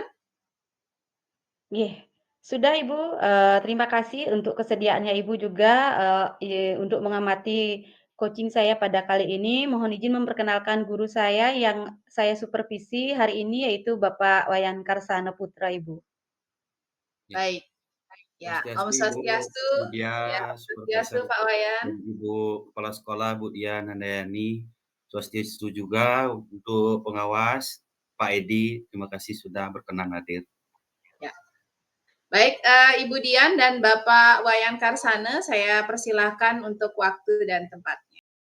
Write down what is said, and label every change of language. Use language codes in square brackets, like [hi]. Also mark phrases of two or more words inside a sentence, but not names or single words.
[id] Nggih, sudah Ibu, terima kasih untuk kesediaannya Ibu juga, untuk mengamati coaching saya pada kali ini. Mohon izin memperkenalkan guru saya yang saya supervisi hari ini, yaitu Bapak Wayan Karsana Putra, Ibu. Ya. Baik. Ya, Om Swastiastu Ibu Swastiastu. Widya, Ya, Om Swastiastu Supervisor Pak Wayan. dan Ibu Kepala Sekolah Bu Dian Handayani. Swastiastu juga untuk pengawas Pak Edi, terima kasih sudah berkenan hadir. Ya. Baik, Ibu Dian dan Bapak Wayan Karsana, saya persilahkan untuk waktu dan tempatnya.